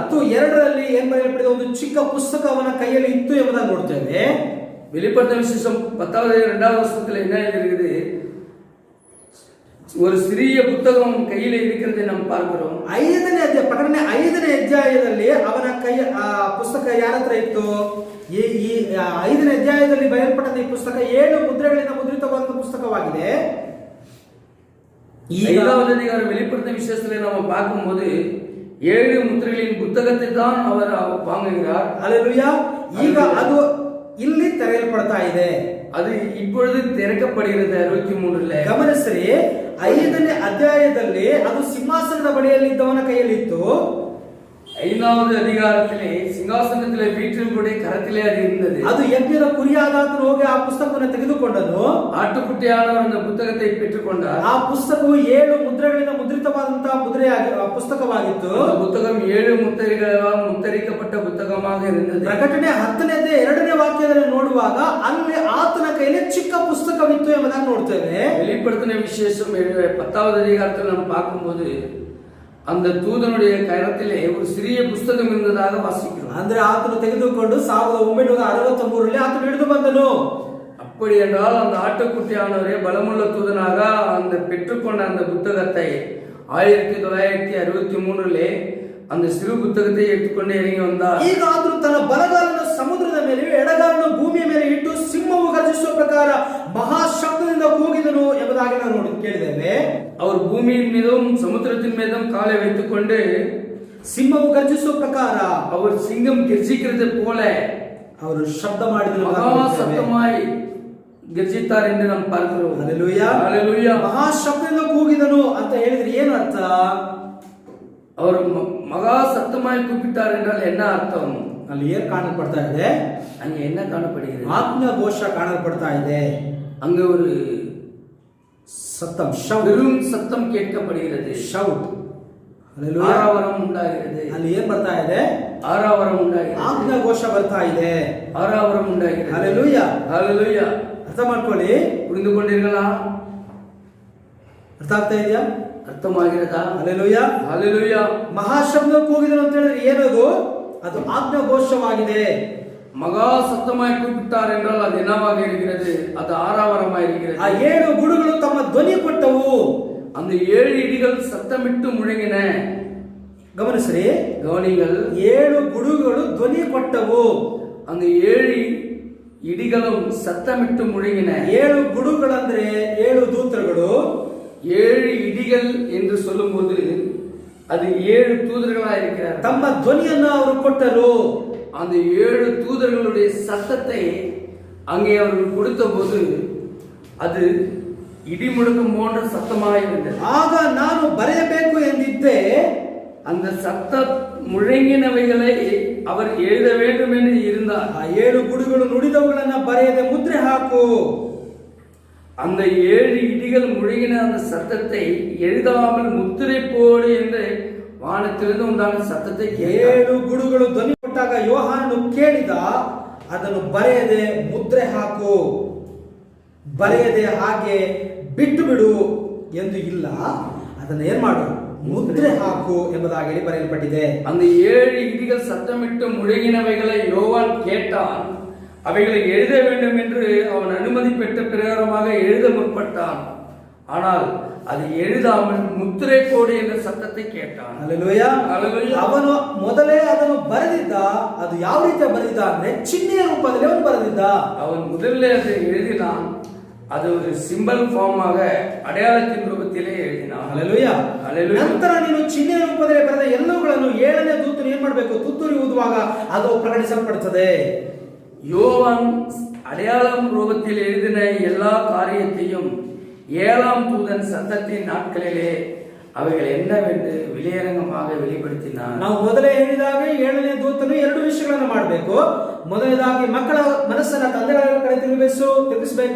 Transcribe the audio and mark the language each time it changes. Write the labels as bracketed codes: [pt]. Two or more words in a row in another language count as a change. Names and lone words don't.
[kn] 10:2ರಲ್ಲಿ ಏನ್ ಬರೆಯಲ್ಪಟ್ಟಿದೆ? ಒಂದು ಚಿಕ್ಕ ಪುಸ್ತಕ ಅವನ ಕೈಯಲ್ಲಿ ಇತ್ತು ಎಂಬುದನ್ನು ನೋಡ್ತೇವೆ. [ta] வெளிப்படுத்தின விசேஷம் 10வது 2வது வசனத்தில் என்ன எழுதியிருக்குது? ஒரு சிறிய புத்தகம் கையில இருக்கிறதை நாம் பார்க்கிறோம். [kn] 5ನೇ ಅಧ್ಯಾಯ, ಪ್ರಕಟಣೆ 5ನೇ ಅಧ್ಯಾಯದಲ್ಲಿ ಅವನ ಕೈ ಪುಸ್ತಕ ಯಾರ ಹತ್ರ ಇತ್ತು? ಈ 5ನೇ ಅಧ್ಯಾಯದಲ್ಲಿ ಬರೆಯಲ್ಪಟ್ಟ ಈ ಪುಸ್ತಕ 7 ಮುದ್ರೆಗಳಿಂದ ಮುದ್ರಿತವಾದ ಪುಸ್ತಕವಾಗಿದೆ. [ta] 5வது அதிகாரம் வெளிப்படுத்தின விசேஷத்தில் நாம பார்க்கும்போது 7 முத்திரைகளின் புத்தகத்தை தான் அவர் வாங்குகிறார். [kn] ಹಲ್ಲೆಲೂಯಾ. ಈಗ ಅದು ಇಲ್ಲಿ ತೆರೆಯಲ್ಪಡ್ತಾ ಇದೆ. [ta] ಅದು இப்பொழுது திறக்கப்படுகிறது 63ல. [kn] ಗಮನಿಸ್ರಿ, 5ನೇ ಅಧ್ಯಾಯದಲ್ಲಿ ಅದು ಸಿಂಹಾಸನದ ಬಳಿಯಲ್ಲಿ ಇದ್ದವನ ಕೈಯಲ್ಲಿತ್ತು. [ta] 5வது அதிகாரத்திலே சிங்காசனத்திலே வீற்றிருக்கக்கூடிய கரத்திலே அது இருந்தது. [kn] ಅದು ಯಜ್ಞದ ಕುರಿಯಾದಾತನು ಹೋಗಿ ಆ ಪುಸ್ತಕವನ್ನು ತೆಗೆದುಕೊಂಡನು. [ta] ஆட்டுக்குட்டியானவர் அந்த புத்தகத்தை பெற்றுக்கொண்டார். [kn] ಆ ಪುಸ್ತಕವು 7 ಮುದ್ರೆಗಳಿಂದ ಮುದ್ರಿತವಾದಂತಹ ಪುಸ್ತಕವಾಗಿತ್ತು. [ta] புத்தகம் 7 முத்திரைகளால் முத்திரிக்கப்பட்ட புத்தகமாக இருந்தது. [kn] ಪ್ರಕಟಣೆ 10ನೇ ಅಧ್ಯಾಯ 2ನೇ ವಾಕ್ಯದಲ್ಲಿ ನೋಡುವಾಗ ಅಲ್ಲಿ ಆತನ ಕೈಯಲ್ಲಿ ಚಿಕ್ಕ ಪುಸ್ತಕವಿತ್ತು ಎಂಬುದನ್ನು ನೋಡ್ತೇವೆ. [ta] வெளிப்படுத்தின விசேஷம் 10வது அதிகாரத்தில் நாம் பார்க்கும்போது அந்த தூதனுடைய கரத்திலே ஒரு சிறிய புத்தகம் இருந்ததாக வாசிக்கிறோம். [kn] ಅಂದ್ರೆ ಆತನು ತೆಗೆದುಕೊಂಡು 1963ರಲ್ಲಿ ಆತನು ಹಿಡಿದು ಬಂದನು. [ta] அப்படி என்றால் அந்த ஆட்டுக்குட்டியானவரே பலமுள்ள தூதனாக அந்த பெற்றுக்கொண்ட அந்த புத்தகத்தை 1963லே அந்த சிறு புத்தகத்தை எடுத்துக்கொண்டு இறங்கி வந்தார். [kn] ಈಗ ಆತನು ತನ್ನ ಬಲಗಾಲನ್ನು ಸಮುದ್ರದ ಮೇಲೆಯೂ ಎಡಗಾಲನ್ನು ಭೂಮಿಯ ಮೇಲೆ ಇಟ್ಟು ಸಿಂಹವು ಗರ್ಜಿಸುವ ಪ್ರಕಾರ ಮಹಾ ಶಬ್ದದಿಂದ ಕೂಗಿದನು ಎಂಬುದಾಗಿ ನಾವು ಕೇಳಿದ್ದೇವೆ. [ta] அவர் பூமியின் மீதும் சமுத்திரத்தின் மீதும் காலை வைத்துக் கொண்டு [kn] ಸಿಂಹವು ಗರ್ಜಿಸುವ ಪ್ರಕಾರ [ta] அவர் சிங்கம் கர்ஜிக்கிறது போல [kn] ಅವರು ಶಬ್ದ ಮಾಡಿದರು, [ta] மகா சத்தமாய் ಗರ್ಜಿத்தார் [kn] ಎಂದು ನಾವು [ta] பார்க்கிறோம். [kn] ಹಲ್ಲೆಲೂಯಾ. ಹಲ್ಲೆಲೂಯಾ. ಮಹಾ ಶಬ್ದದಿಂದ ಕೂಗಿದನು ಅಂತ ಹೇಳಿದ್ರೆ ಏನು ಅರ್ಥ? [ta] அவர் மகா சத்தமாய் கூப்பிட்டார் என்றால் என்ன அர்த்தம்? [kn] ಅಲ್ಲಿ ಏನು ಕಾಣಲ್ಪಡ್ತಾ ಇದೆ? [ta] அங்க என்ன காணப்படுகிறது? [kn] ಆಜ್ಞಾ ಘೋಷ ಕಾಣಲ್ಪಡ್ತಾ ಇದೆ. [ta] அங்க ஒரு சத்தம், ஷவுட், பெரும் சத்தம் கேட்கப்படுகிறது. ஷவுட். [kn] ಹಲ್ಲೆಲೂಯಾ. ಆರಾವರಂ ಉಂಟಾಗಿದೆ. ಅಲ್ಲಿ ಏನು ಬರ್ತಾ ಇದೆ? ಆರಾವರಂ ಉಂಟಾಗಿದೆ. ಆಜ್ಞಾ ಘೋಷ ಬರ್ತಾ ಇದೆ. ಆರಾವರಂ ಉಂಟಾಗಿದೆ. ಹಲ್ಲೆಲೂಯಾ. ಹಲ್ಲೆಲೂಯಾ. ಅರ್ಥ ಮಾಡ್ಕೊಳ್ಳಿ. [ta] புரிந்துகொண்டீர்களா? [kn] ಅರ್ಥ ಆಗ್ತಾ ಇದೆಯಾ? ಅರ್ಥವಾಗಿರದಾ? ಹಲ್ಲೆಲೂಯಾ. ಹಲ್ಲೆಲೂಯಾ. ಮಹಾಶಬ್ದ ಕೂಗಿದನು ಅಂತ ಹೇಳಿದ್ರೆ ಏನದು? ಅದು ಆಜ್ಞಾ ಘೋಷವಾಗಿದೆ. [ta] மகா சத்தமாய் கூப்பிட்டார் என்றால் அது என்னவாக இருக்கிறது? அது ஆராவரமாய் இருக்கிறது. [kn] ಆ 7 ಗುಡುಗಳು ತಮ್ಮ ಧ್ವನಿ ಕೊಟ್ಟವು. [ta] அந்த 7 இடிகள் சத்தமிட்டு முழங்கின. [kn] ಗಮನಿಸ್ರಿ, [ta] கவனிங்கள். [kn] 7 ಗುಡುಗಳು ಧ್ವನಿ ಕೊಟ್ಟವು. [ta] அந்த 7 இடிகளும் சத்தமிட்டு முழங்கின. [kn] 7 ಗುಡುಗಳಂದ್ರೆ 7 ದೂತರುಗಳು. [ta] 7 இடிகள் என்று சொல்லும்போது அது 7 தூதர்களாக இருக்கிறார். [kn] ತಮ್ಮ ಧ್ವನಿಯನ್ನು ಅವರು ಕೊಟ್ಟರು. [ta] அந்த 7 தூதர்களுடைய சத்தத்தை அங்கே அவர்கள் கொடுத்த போது அது இடி முழக்கம் போன்ற சத்தமாக இருந்தது. [kn] ಆಗ ನಾನು ಬರೆಯಬೇಕು ಎಂದಿದ್ದೆ. [ta] அந்த சத்த முழங்கினவைகளை அவர் எழுத வேண்டும் என்று இருந்தார். [kn] ಆ 7 ಗುಡುಗಳು ನುಡಿದವುಗಳನ್ನ ಬರೆಯದೆ ಮುದ್ರೆ ಹಾಕು. [ta] அந்த 7 இடிகள் முழங்கின அந்த சத்தத்தை எழுதாமல் முத்திரை போடு என்று வானத்திலிருந்து உண்டான சத்தத்தை [kn] 7 ಗುಡುಗಳು ಧ್ವನಿ ಕೊಟ್ಟಾಗ ಯೋಹಾನನು ಕೇಳಿದ, ಅದನ್ನು ಬರೆಯದೆ ಮುದ್ರೆ ಹಾಕು, ಬರೆಯದೆ ಹಾಗೆ ಬಿಟ್ಟು ಬಿಡು ಎಂದು ಇಲ್ಲ, ಅದನ್ನು ಏನ್ ಮಾಡು, ಮುದ್ರೆ ಹಾಕು ಎಂಬುದಾಗಿ ಹೇಳಿ ಬರೆಯಲ್ಪಟ್ಟಿದೆ. [ta] அந்த 7 இடிகள் சத்தமிட்டு முழங்கினவைகளை யோவான் கேட்டான். அவைகளை எழுத வேண்டும் என்று அவன் அனுமதி பெற்ற பிரகாரமாக எழுத முற்பட்டான். ஆனால் அது எழுதாமல் முத்திரை போடு என்ற சத்தத்தை கேட்டான். [kn] ಹಲ್ಲೆಲೂಯಾ. ಅವನು ಮೊದಲೇ ಅದನ್ನು ಬರೆದಿದ್ದ. ಅದು ಯಾವ ರೀತಿ ಬರೆದಿದ್ದ ಅಂದ್ರೆ ಚಿಹ್ನೆಯ ರೂಪದಲ್ಲಿ ಅವನು ಬರೆದಿದ್ದ. [ta] அவன் முதல்ல அதை எழுதினான். அது ஒரு [en] symbol form [ta] ಆಗ ಅಡೆಯಾಳத்தின் ರೂಪத்திலே எழுதினான். [kn] ಹಲ್ಲೆಲೂಯಾ. ಹಲ್ಲೆಲೂಯಾ. ನಂತರ ನೀನು ಚಿಹ್ನೆಯ ರೂಪದಲ್ಲಿ ಬರೆದ ಎಲ್ಲವುಗಳನ್ನು 7ನೇ ದೂತನು ಏನ್ ಮಾಡಬೇಕು, ತುತ್ತೂರಿ ಊದುವಾಗ ಅದು ಪ್ರಕಟಿಸಲ್ಪಡುತ್ತದೆ. [ta] யோவான் அடையாளம் ரூபத்தில் எழுதின எல்லா காரியத்தையும் 7ஆம் தூதன் சத்தத்தின் நாட்களிலே அவைகள் என்னவென்று வெளியரங்கமாக வெளிப்படுத்தினார். [kn] ನಾವು ಮೊದಲೇ ಹೇಳಿದಾಗ 7ನೇ ದೂತನು 2 ವಿಷಯಗಳನ್ನು ಮಾಡಬೇಕು. ಮೊದಲನೇದಾಗಿ ಮಕ್ಕಳ ಮನಸ್ಸನ್ನ ತಂದೆಗಳ ಕಡೆ ತಿರುಗಿಸಬೇಕು.